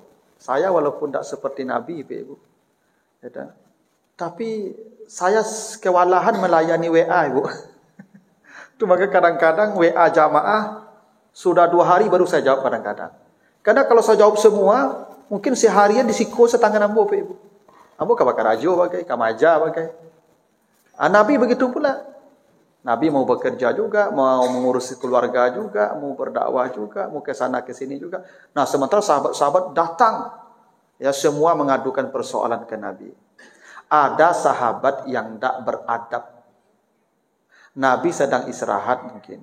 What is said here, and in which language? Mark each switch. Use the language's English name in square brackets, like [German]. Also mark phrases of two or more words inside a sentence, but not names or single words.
[Indonesian] Saya walaupun tidak seperti Nabi Pak Ibu. Ya, tapi saya kewalahan melayani WA Ibu. Itu maka kadang-kadang WA jamaah sudah 2 hari baru saya jawab kadang-kadang. Karena kalau saya jawab semua, mungkin seharian [Minangkabau] disiko setangan ambo [Indonesian] Pak Ibu. [Minangkabau] Ambo kabakar ajo bagai, kamaja bagai. [Indonesian] Nabi begitu pula. Nabi mau bekerja juga, mau mengurusi keluarga juga, mau berdakwah juga, mau ke sana ke sini juga. Nah, sementara sahabat-sahabat datang, ya semua mengadukan persoalan ke Nabi. Ada sahabat yang tidak beradab. Nabi sedang istirahat mungkin.